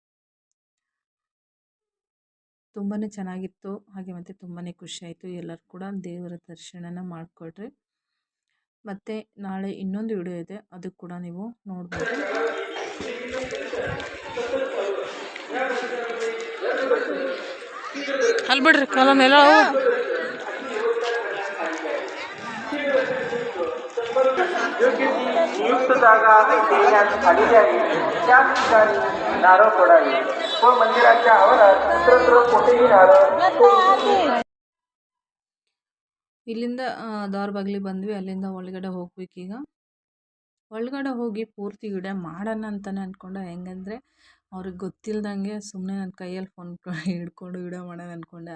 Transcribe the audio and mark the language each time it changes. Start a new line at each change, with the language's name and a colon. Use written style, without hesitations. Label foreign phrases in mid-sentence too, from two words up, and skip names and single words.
Kannada: ತುಂಬಾ ಚೆನ್ನಾಗಿತ್ತು, ಹಾಗೆ ಮತ್ತು ತುಂಬಾ ಖುಷಿಯಾಯಿತು. ಎಲ್ಲರೂ ಕೂಡ ದೇವರ ದರ್ಶನನ ಮಾಡಿಕೊಡ್ರಿ. ಮತ್ತು ನಾಳೆ ಇನ್ನೊಂದು ವಿಡಿಯೋ ಇದೆ, ಅದಕ್ಕೆ ಕೂಡ ನೀವು ನೋಡ್ಬೋದು. ಅಲ್ಲಿ ಬಿಡ್ರಿ ಕಾಲನೆಲ್ಲ
Marathi: नियुक्त जागा देण्यात आलेली आहे. त्या ठिकाणी नारळ फोडावी व मंदिराच्या आवारात इतरत्र कोठेही नारळ.
Kannada: ಇಲ್ಲಿಂದ ದಾರಬಾಗ್ಲಿ ಬಂದ್ವಿ, ಅಲ್ಲಿಂದ ಒಳಗಡೆ ಹೋಗ್ಬೇಕೀಗ. ಒಳಗಡೆ ಹೋಗಿ ಪೂರ್ತಿ ವಿಡಿಯೋ ಮಾಡೋಣ ಅಂತಲೇ ಅಂದ್ಕೊಂಡೆ. ಹೆಂಗಂದರೆ ಅವ್ರಿಗೆ ಗೊತ್ತಿಲ್ದಂಗೆ ಸುಮ್ಮನೆ ನನ್ನ ಕೈಯಲ್ಲಿ ಫೋನ್ ಹಿಡ್ಕೊಂಡು ವಿಡಿಯೋ ಮಾಡೋಣ ಅಂದ್ಕೊಂಡೆ.